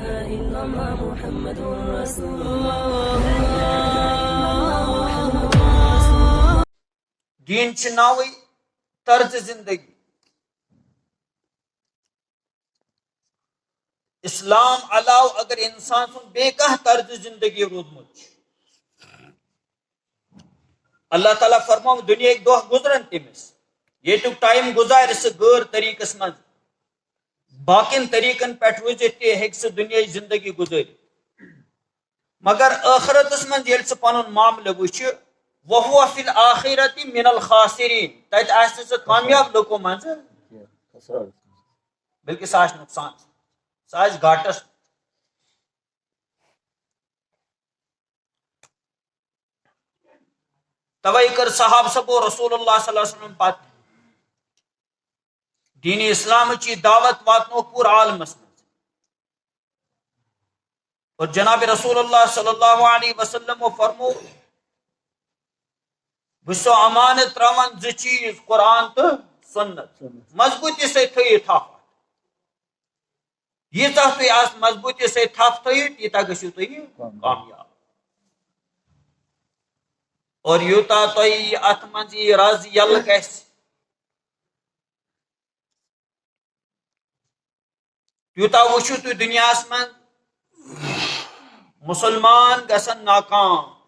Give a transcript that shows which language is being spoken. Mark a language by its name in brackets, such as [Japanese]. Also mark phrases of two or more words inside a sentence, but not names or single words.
[Kashmiri] دین چھ ناوی طرز زندگی. اسلام علاوہ اگر انسان سن بے کانٛہہ طرز زندگی روٗدمُت چھُ، اللہ تعالیٰ فرماو دنیا دۄہ گزرن تٔمِس ییٚتیُک ٹایم گزارِ سُہ غٲر طریقس منٛز، باقین طریقن پٮ۪ٹھ روٗزِتھ تہِ ہیٚکہِ سُہ دُنیاہٕچ زندگی گُزٲرِتھ، مگر ٲخرتس منٛز ییٚلہِ سُہ پنُن معاملہٕ وٕچھِ [Arabic] وَهُوَ فِي الْآخِرَةِ مِنَ الْخَاسِرِينَ، [Kashmiri] تتہِ آسہِ نہٕ سُہ کامیاب لُکو منٛزٕ بلکہ سُہ آسہِ نۄقصان، سُہ آسہِ گھاٹس. توے کر صحابہ سبو رسول اللہ صلی اللہ علیہ وسلم پتہ دین اسلام چی دعوت واتنو پور عالمس مز، اور جناب رسول اللہ صلی اللہ علیہ وسلم فرمو بسو امانت تراون زٕ چیز قرآن تو سنت، [Urdu] مضبوطی سے [Kashmiri] تھٲیِو تھپھ، ییٖژاہ تُہۍ اتھ [Urdu] مضبوطی سے [Kashmiri] تھپھ تھٲیِو تیٖژاہ گٔژھِو تُہۍ کامیاب، اور یوٗتاہ تۄہہِ اتھ منٛز یہِ رز یلہٕ گژھِ تیوٗتاہ وٕچھِو تُہۍ دُنیاہس منٛز مسلمان گژھن ناکام.